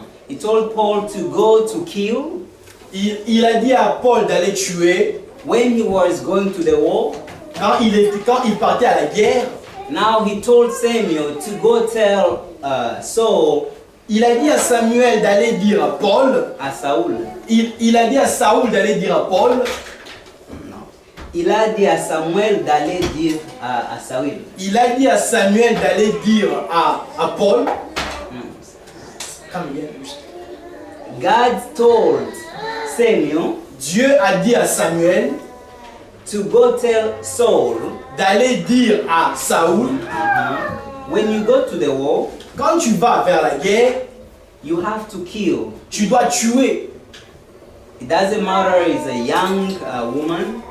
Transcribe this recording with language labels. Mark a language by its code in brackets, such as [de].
[en] He told Paul to go to kill [fr] il a dit à Paul d'aller tuer [en] when he was going to the war. [fr] quand il partait à la guerre. [en] Now he told Samuel to go tell Saul, [fr] Il a dit à Samuel d'aller dire à Paul, [en] Saul. [fr] il a dit à Saoul d'aller dire à Paul, [en] No. [fr] Il a dit à Samuel d'aller dire à Saül. il a dit à Samuel d'aller dire à Paul. [en] Come again. God told Samuel [fr] Dieu a dit à Samuel [en] to go tell Saul, [fr] d'aller dire à Saoul, [en] when you go to the war, [fr] quand tu vas vers la guerre, [en] you have to kill. [fr] tu dois tuer. [en] It doesn't matter if it's a young woman,